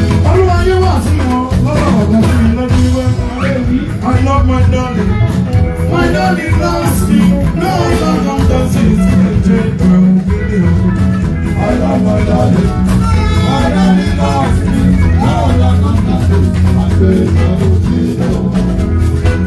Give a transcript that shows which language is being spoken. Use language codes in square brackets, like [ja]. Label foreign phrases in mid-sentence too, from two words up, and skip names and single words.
[yo] Olúwa yóò wà sí wọn, lọ́wọ́ ọ̀gá sí mi lọ́dún wíwẹ́. [en] I love my darling. My darling loves me. No other circumstances can change my opinion. I love my darling. My darling loves me. No other circumstances can change my opinion.